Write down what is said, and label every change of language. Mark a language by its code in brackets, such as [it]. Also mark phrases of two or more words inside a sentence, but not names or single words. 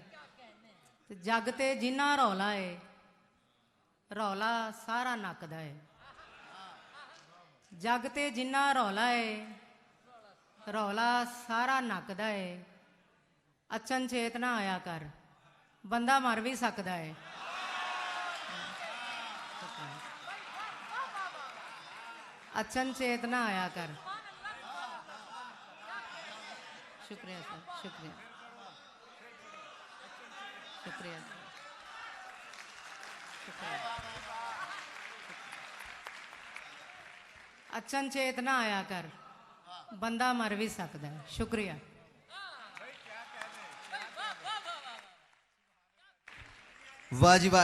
[pa] ਤੇ ਜੱਗ ਤੇ ਜਿੰਨਾ ਰੌਲਾ ਏ, ਰੌਲਾ ਸਾਰਾ ਨੱਕਦਾ ਏ। ਜੱਗ ਤੇ ਜਿੰਨਾ ਰੌਲਾ ਏ, ਰੌਲਾ ਸਾਰਾ ਨੱਕਦਾ ਏ। ਅਚਨ ਚੇਤ ਨਾ ਆਇਆ ਕਰ, ਬੰਦਾ ਮਰ ਵੀ ਸਕਦਾ ਏ। ਅਚਨ ਚੇਤ ਨਾ ਆਇਆ ਕਰ। ਸ਼ੁਕਰੀਆ ਸਰ, ਸ਼ੁਕਰੀਆ। ਸ਼ੁਕਰੀਆ ਜੀ। ਸ਼ੁਕਰੀਆ। ਅਚਨਚੇਤ ਨਾ ਆਇਆ ਕਰ, ਬੰਦਾ ਮਰ ਵੀ ਸਕਦਾ ਹੈ। ਸ਼ੁਕਰੀਆ। ਵਾਹ ਜੀ ਵਾਹ।